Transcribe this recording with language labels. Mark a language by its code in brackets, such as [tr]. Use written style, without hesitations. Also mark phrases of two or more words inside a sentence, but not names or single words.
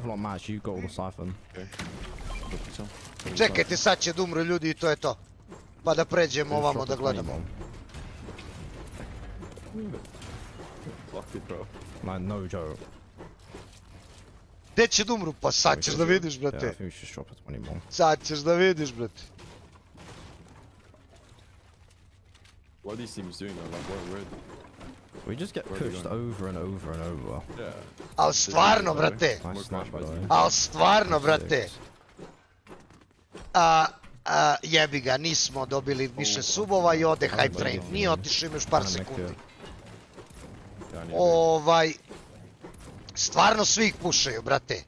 [sr] Čekajte, sad će da umru ljudi i to je to. Pa da pređemo ovamo da gledamo. Gdje će da umru? Pa sad ćeš da vidiš, brate. Sad ćeš da vidiš, brate. [en] What are these teams doing though? Like, where? We just get pushed over and over and over. Yeah. [sr] Al stvarno, brate. Al stvarno, brate. Jebi ga, nismo dobili više subova i ode [en] hype train. [sr] Nije otišao, im još par sekundi. Stvarno svi ih pušaju, brate.